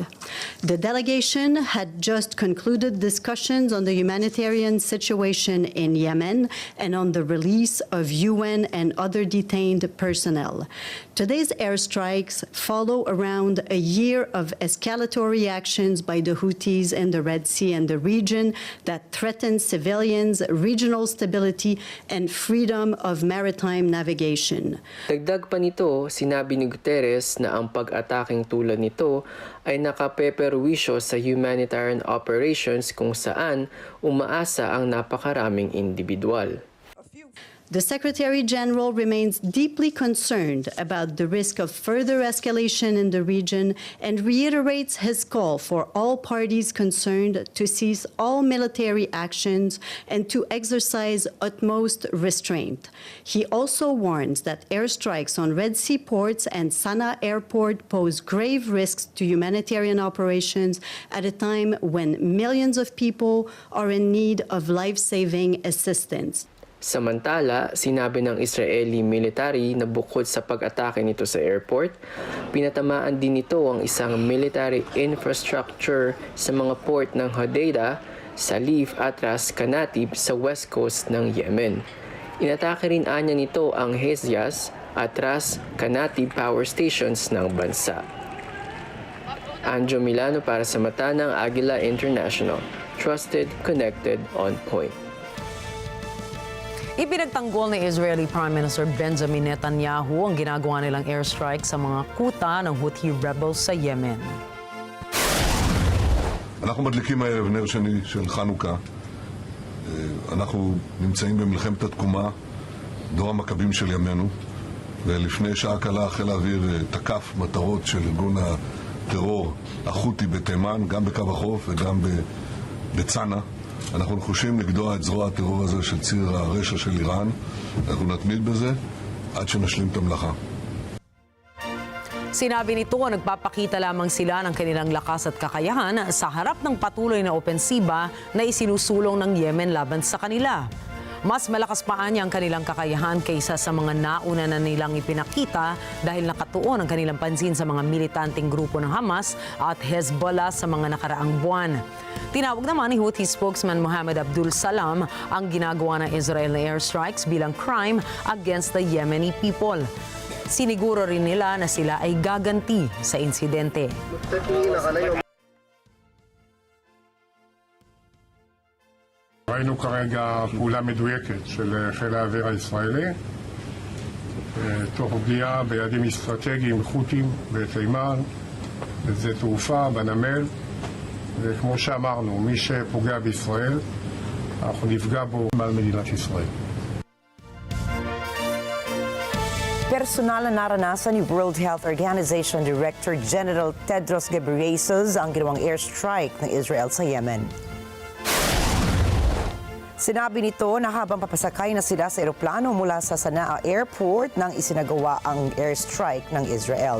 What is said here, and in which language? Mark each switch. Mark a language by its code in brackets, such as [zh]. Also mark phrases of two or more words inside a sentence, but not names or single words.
[en] The delegation had just concluded discussions on the humanitarian situation in Yemen and on the release of UN and other detained personnel. Today's airstrikes follow around a year of escalatory actions by the Houthis in the Red Sea and the region that threaten civilians, regional stability, and freedom of maritime navigation. [tl] Dagdag pa nito, sinabi ni Guterres na ang pag-ataking tulad nito ay nakapeperwisyo sa [en] humanitarian operations [tl] kung saan umaasa ang napakaraming individual. [en] The Secretary General remains deeply concerned about the risk of further escalation in the region and reiterates his call for all parties concerned to cease all military actions and to exercise utmost restraint. He also warns that airstrikes on Red Sea ports and Sana'a airport pose grave risks to humanitarian operations at a time when millions of people are in need of life-saving assistance. [tl] Samantala, sinabi ng [en] Israeli military [tl] na bukod sa pag-atake nito sa airport, pinatamaan din nito ang isang [en] military infrastructure [tl] sa mga port ng Hodeida, Salif at Ras Kanatib sa [en] west coast [tl] ng Yemen. Inatake rin anya nito ang Hezias at Ras Kanatib [en] power stations [tl] ng bansa. Anjo Milano para sa mata ng Agila International. [en] Trusted, connected, on point. [tl] Ipinagtanggol ni [en] Israeli Prime Minister [tl] Benjamin Netanyahu ang ginagawa nilang airstrike sa mga kuta ng [en] Houthi rebels [tl] sa Yemen. [he] אנחנו מדליקים הערב נר שני של חנוכה. אנחנו נמצאים במלחמת התקומה, דור המכבים של ימינו, ולפני שעה קלה חיל האוויר תקף מטרות של ארגון הטרור החותי בתימן, גם בקו החוף וגם בצנע. אנחנו נחושים לגדוע את זרוע הטרור הזה של ציר הרשע של איראן. אנחנו נתמיד בזה עד שנשלים את המלאכה. [tl] Sinabi nito, nagpapakita lamang sila ng kanilang lakas at kakayahan sa harap ng patuloy na opensiba na isinusulong ng Yemen laban sa kanila. Mas malakas pa niya ang kanilang kakayahan kaysa sa mga nauna na nilang ipinakita dahil nakatuon ang kanilang pansin sa mga militanteng grupo ng Hamas at Hezbollah sa mga nakaraang buwan. Tinawag naman ni [en] Houthi spokesman [tl] Mohammed Abdul Salam ang ginagawa ng Israel na airstrikes bilang [en] crime against the Yemeni people. [tl] Siniguro rin nila na sila ay gaganti sa insidente. [he] ראינו כרגע פעולה מדויקת של חיל האוויר הישראלי, תוך פגיעה ביעדים אסטרטגיים חות'ים בתימן, בשדה תעופה, בנמל, וכמו שאמרנו, מי שפוגע בישראל, אנחנו נפגע בו מעל מדינת ישראל. [tl] Personal na naranasan ni World Health Organization [en] Director General [tl] Tedros Ghebreyesus ang ginawang airstrike ng Israel sa Yemen. Sinabi nito na habang papasakay na sila sa eroplano mula sa Sana'a Airport nang isinagawa ang airstrike ng Israel.